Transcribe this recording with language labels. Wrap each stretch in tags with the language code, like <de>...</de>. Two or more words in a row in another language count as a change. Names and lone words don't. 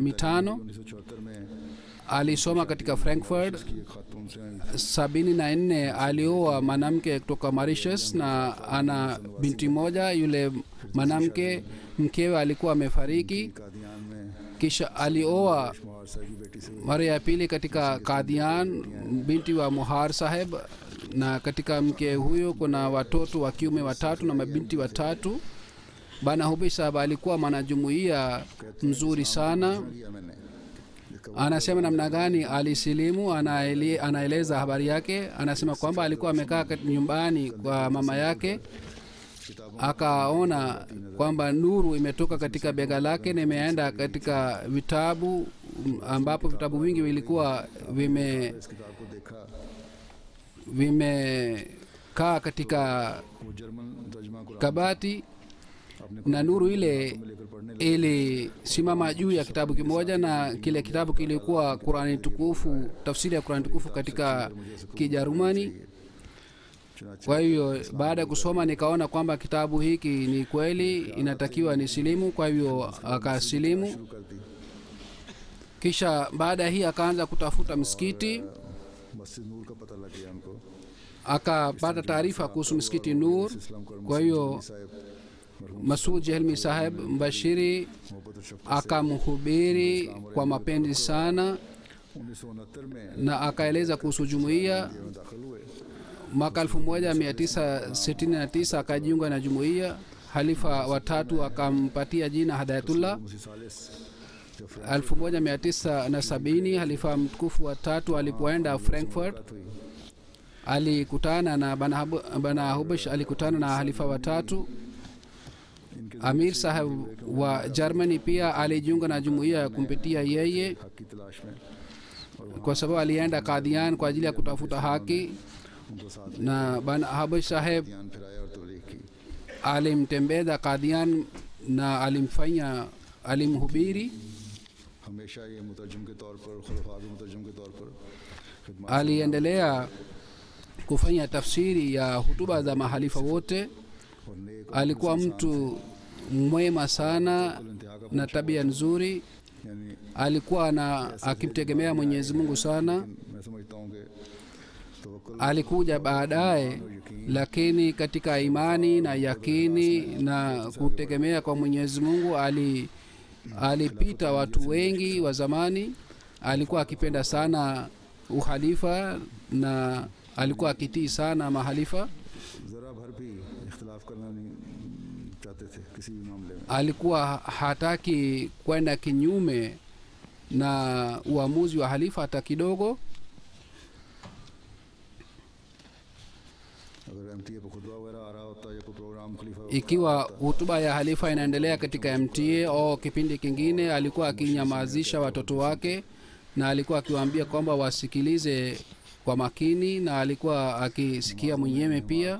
<ur>1974 میں</ur> <sw>Alisoma katika Frankfurt.</sw> <ur>کی ایک خاتون سے</ur> <sw>74 alioa mwanamke kutoka Mauritius na ana binti moja. Yule mwanamke mkewe alikuwa amefariki,</sw> <ur>قادیان میں</ur> <sw>kisha alioa</sw> <ur>مہار صاحب کی بیٹی سے</ur> <sw>mara ya pili katika Qadian, binti wa Muhar Saheb, na katika mke huyo kuna watoto wa kiume 3 na mabinti 3. Bana Hubish Saheb alikuwa mwanajumuiya mzuri sana.</sw> <ur>کیا میںنے جسکا</ur> <sw>Anasema namna gani alisilimu, anaeleza habari yake. Anasema kwamba alikuwa amekaa nyumbani kwa mama yake, akaona kwamba nuru imetoka katika bega lake na imeenda katika vitabu, ambapo vitabu vingi vilikuwa</sw> <ur>اس کتاب کو دیکھا</ur> <sw>vimekaa katika</sw> <ur>وہ جرمن ترجمہ قرآن</ur> <sw>kabati,</sw> <ur>आपने</ur> <sw>na nuru ile</sw> <ur>لیکر پڑھنے</ur> <sw>ilisimama juu ya kitabu kimoja, na kile kitabu kilikuwa Qurani tukufu, tafsiri ya Qurani tukufu katika Kijerumani.</sw> <ur>चुनाचे</ur> <sw>Kwa hiyo baada ya kusoma nikaona kwamba kitabu hiki ni kweli inatakiwa ni silimu, kwa hiyo akasilimu.</sw> <ur>شروع کر دی</ur> <sw>Kisha baada ya hii akaanza kutafuta msikiti,</sw> <ur>مسجد نور کا پتہ لگ گیا ہمکو</ur> <sw>akapata taarifa kuhusu msikiti Nur.</sw> <ur>اسلام کو</ur> <sw>Kwa hiyo</sw> <ur>साहब</ur> <sw>Masud Jehelmi Saheb Mbashiri</sw> <ur>محبت اور شفقت</ur> <sw>akamhubiri kwa mapenzi sana</sw> <ur>1969 میں</ur> <sw>na akaeleza kuhusu jumuiya.</sw> <ur>میں داخل ہوئے</ur> <sw>Mwaka 1969 akajiunga na jumuiya. Halifa watatu akampatia jina Hidayatullah.</sw> <ur>مسی ثالث جو</ur> <sw>1970 halifa mtukufu watatu alipoenda Frankfurt</sw> <ur>فرانکفرٹ ہوئی</ur> <sw>alikutana na Bana Hubish, alikutana na halifa watatu. Amir Saheb wa Germany pia alijiunga na jumuiya kumpitia yeye,</sw> <ur>حق کی تلاش میں</ur> <sw>kwa sababu alienda Qadian kwa ajili ya kutafuta haki,</sw> <ur>انکو ساتھ</ur> <sw>na Bana Hubish Saheb</sw> <ur>دھیان پھرایا اور تبلیغ کی</ur> <sw>alimtembeza Qadian na alimhubiri.</sw> <ur>ہمیشہ یہ مترجم کے طور پر خلفا کے مترجم کے طور پر خدمت</ur> <sw>Aliendelea kufanya tafsiri ya hutuba za mahalifa wote.</sw> <ur>اور نیک</ur> <sw>Alikuwa mtu mwema sana</sw> <ur>انتہا کا</ur> <sw>na tabia nzuri.</sw> <ur>यानी</ur> <sw>Alikuwa akimtegemea Mwenyezi Mungu sana.</sw> <ur>میں سمجھتا ہوں کہ توکل</ur> <sw>Alikuja baadaye, lakini katika imani na yakini na kutegemea kwa Mwenyezi Mungu alipita watu wengi wa zamani. Alikuwa akipenda sana uhalifa na alikuwa akitii sana mahalifa.</sw> <ur>ذرا بھر بھی اختلاف کرنا نہیں چاہتے تھے کسی بھی معاملے میں</ur> <sw>Alikuwa hataki kwenda kinyume na uamuzi wa halifa hata kidogo. Ikiwa hutuba ya halifa inaendelea katika MTA au kipindi kingine, alikuwa akinyamazisha watoto wake na alikuwa akiwaambia kwamba wasikilize kwa makini, na alikuwa akisikia mwenyewe pia.</sw>